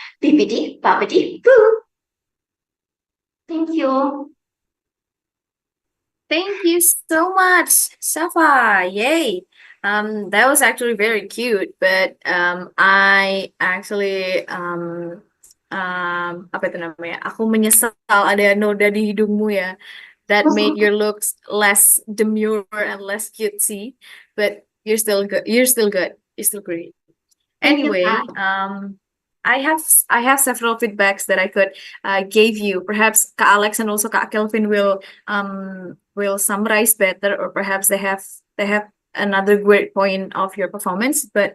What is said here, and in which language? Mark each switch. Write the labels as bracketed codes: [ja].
[en] Bippity boppity boo. Thank you. Thank you so much, Safa. Yay. That was actually very cute, but I actually [id] apa itu namanya? Aku menyesal ada noda di hidungmu ya. [en] That made your looks less demure and less cutesy, but you're still good. You're still good. You're still great. Anyway, I have several feedbacks that I could give you. Perhaps Kak Alex and also Kak Kelvin will summarize better, or perhaps they have another great point of your performance.